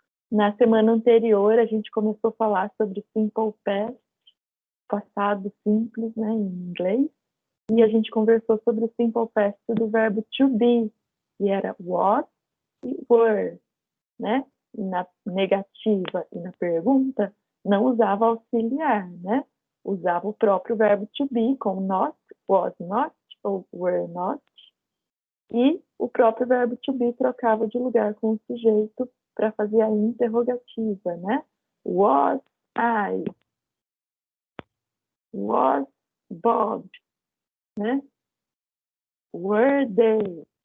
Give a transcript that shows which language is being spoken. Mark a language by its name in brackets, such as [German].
[Portuguese] Na semana anterior, a gente começou a falar sobre simple past, passado simples, né, em inglês. E a gente conversou sobre o simple past do verbo to be, que era was e were, né? E na negativa e na pergunta, não usava auxiliar, né? Usava o próprio verbo to be, com not, was not ou were not. E o próprio verbo to be trocava de lugar com o sujeito para fazer a interrogativa, né? [English] Was I? Was Bob? Né? Were they?